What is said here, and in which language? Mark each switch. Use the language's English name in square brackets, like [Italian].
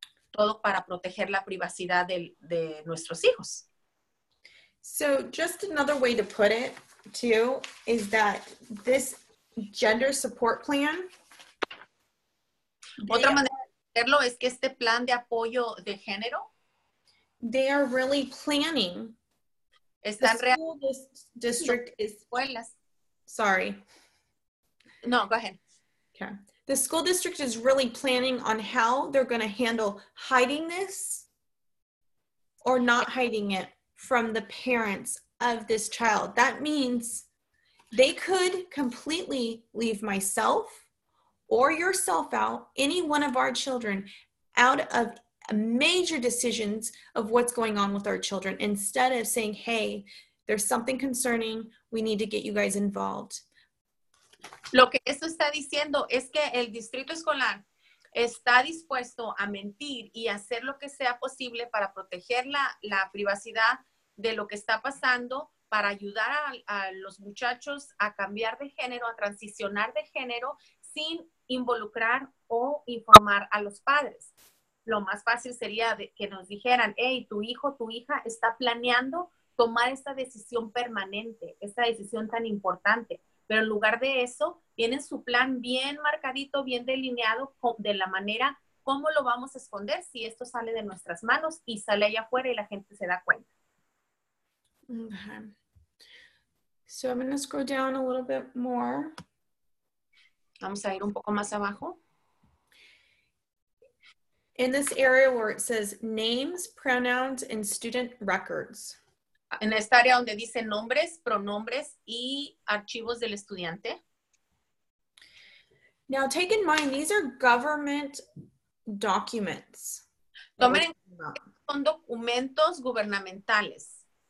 [Spanish] Todo para proteger la privacidad de nuestros hijos. [English] So just another way to put it, too, is that this gender support plan. [Spanish] Otra manera de verlo es que este plan de apoyo de género. [English] They are really planning. [Spanish] Están [English] the school district is. [Spanish] Escuelas. [English] Sorry. No, go ahead. Okay. The school district is really planning on how they're going to handle hiding this or not hiding it from the parents of this child. That means they could completely leave myself or yourself out, any one of our children, out of major decisions of what's going on with our children, instead of saying, hey, there's something concerning, we need to get you guys involved. [Spanish] Lo que esto está diciendo es que el distrito escolar está dispuesto a mentir y hacer lo que sea posible para proteger la privacidad de lo que está pasando, para ayudar a los muchachos a cambiar de género, a transicionar de género, sin involucrar o informar a los padres. Lo más fácil sería que nos dijeran, hey, tu hijo, tu hija está planeando tomar esta decisión permanente, esta decisión tan importante. Pero en lugar de eso, tienen su plan bien marcadito, bien delineado, de la manera ¿cómo lo vamos a esconder si esto sale de nuestras manos y sale allá afuera y la gente se da cuenta? [English] Okay. So I'm going to scroll down a little bit more. [Spanish] Vamos a ir un poco más abajo. [English] In this area where it says names, pronouns, and student records. [Spanish] En esta área donde dice nombres, pronombres y archivos del estudiante. [English] Now take in mind, these are government documents. [Spanish] Tomen en cuenta que son documentos gubernamentales.